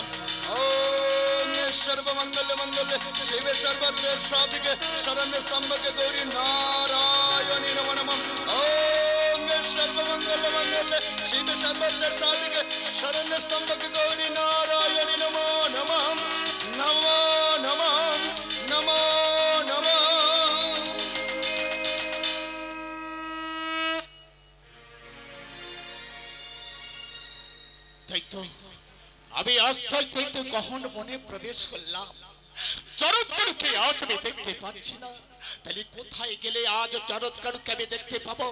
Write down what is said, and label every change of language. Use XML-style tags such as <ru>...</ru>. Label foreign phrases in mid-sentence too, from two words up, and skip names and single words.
<sa>ओम सर्वमंगल मंगल शिवे सर्वत्र साधके शरण्य स्तंभके गौरी नारायणी नमः नमः। ओम सर्वमंगल मंगल शिवे सर्वत्र साधके शरण्य स्तंभके गौरी नारायणी नमः नमः। नमः नमः नमः नमः।</sa> <bn>আমি আস্তে আস্তে গহন বনে প্রবেশ করলাম। জরৎকারুকে আজ আমি দেখতে পাচ্ছি না, তাহলে কোথায় গেলে আজ জরৎকারুকে আমি দেখতে পাবো?</bn>